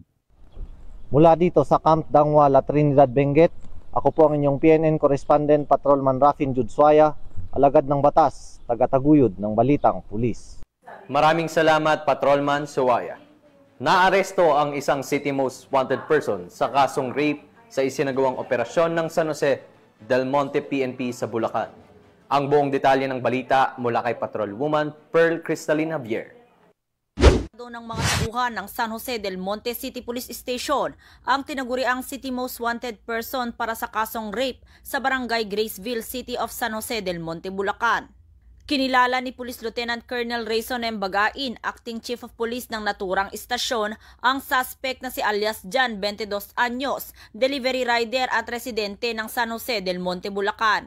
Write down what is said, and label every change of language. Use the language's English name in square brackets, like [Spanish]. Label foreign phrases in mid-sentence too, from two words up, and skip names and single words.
[Filipino] Mula dito sa Camp Dangwala, Trinidad, Benguet, ako po ang inyong PNN correspondent, Patrolman Rafin Jude Suaya, alagad ng batas, tagataguyod ng Balitang Pulis. Maraming salamat, Patrolman Suaya. Naaresto ang isang [English] city most wanted person [Filipino] sa kasong rape sa isinagawang operasyon ng San Jose del Monte PNP sa Bulacan. Ang buong detalye ng balita mula kay Patrolwoman Pearl Cristalina Javier. Ng mga tauhan ng San Jose del Monte City Police Station ang tinaguriang [English] City Most Wanted Person [Filipino] para sa kasong rape sa Barangay Graceville, City of San Jose del Monte, Bulacan. Kinilala ni Police Lieutenant Colonel Rayson M. Bagain, [English] Acting Chief of Police [Filipino] ng naturang istasyon, ang suspect na si alias Jan, 22 anyos, [English] delivery rider [Filipino] at residente ng San Jose del Monte, Bulacan.